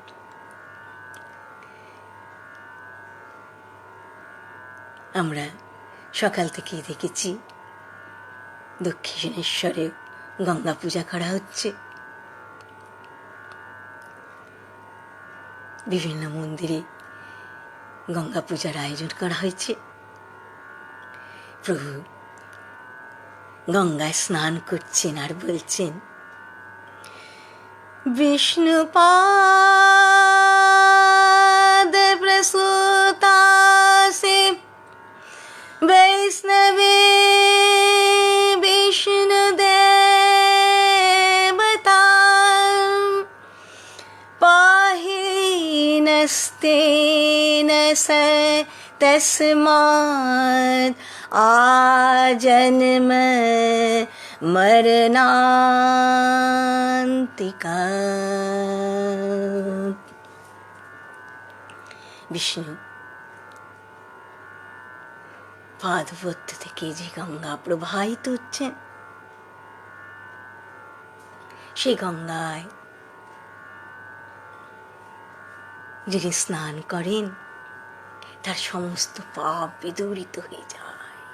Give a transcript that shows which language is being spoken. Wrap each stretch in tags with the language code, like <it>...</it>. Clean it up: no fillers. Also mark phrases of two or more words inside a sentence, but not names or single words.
<bn>আমরা সকাল থেকেই দেখেছি দক্ষিণেশ্বরে গঙ্গা পূজা করা হচ্ছে। বিভিন্ন মন্দিরে গঙ্গা পূজার আয়োজন করা হয়েছে। প্রভু গঙ্গায় স্নান করছেন আর বলছেন,</bn> <sa>विष्णुपाद प्रसूतासि वैष्णवे विष्णुदेवता पाहि नस्तेन स तस्मात् आजन्म मरणान्तिका।</sa> <bn>বিষ্ণু পাদপদ্ম থেকে যে গঙ্গা প্রবাহিত হচ্ছেন, সেই গঙ্গায় যিনি স্নান করেন তার সমস্ত পাপ বিদূরিত হয়ে যায়।</bn>